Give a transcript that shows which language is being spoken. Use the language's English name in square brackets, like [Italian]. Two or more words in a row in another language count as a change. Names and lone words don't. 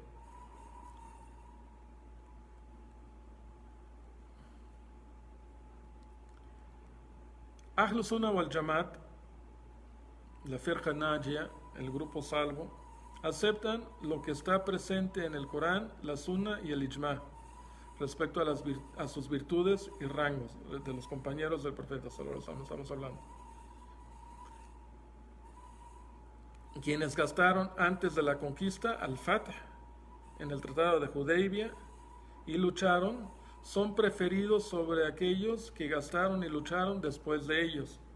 [Arabic] أهل السنة والجماعة, la فرقة ناجية, [Spanish] el grupo salvo, aceptan lo que está presente en el Corán, la Sunna y el Ijma respecto a sus virtudes y rangos de los compañeros del profeta [Arabic] صلى الله عليه وسلم. [Spanish] Estamos hablando. Quienes gastaron antes de la conquista al-Fath en el tratado de Hudaybiyah y lucharon son preferidos sobre aquellos que gastaron y lucharon después de ellos.